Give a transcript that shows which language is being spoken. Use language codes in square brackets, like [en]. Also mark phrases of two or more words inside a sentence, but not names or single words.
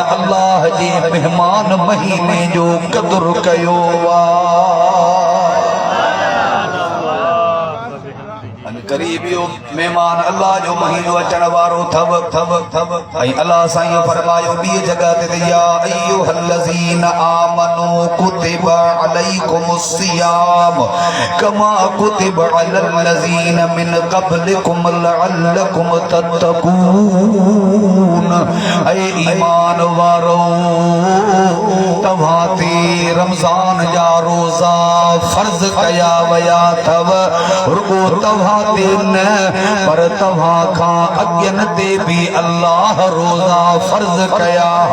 [sd] अल्लाह जे मेहमान महीने जो क़दुरु कयो आहे करीबियो मेहमान अल्लाह जो महीनो अचण वारो थव थव थव ऐं अल्लाह साईं फरमायो ॿी जगह ते [ar] يا أيها الذين آمنوا كتب عليكم الصيام كما كتب على الذين من قبلكم لعلكم تتقون. [sd] ऐ ईमान वारो तव्हां ते रमज़ान जा रोज़ा फर्ज़ कया वया थव रुगो तव्हां पर तव्हां खां अॻियनि ते बि अल्लाह रोज़ा फर्ज़ कया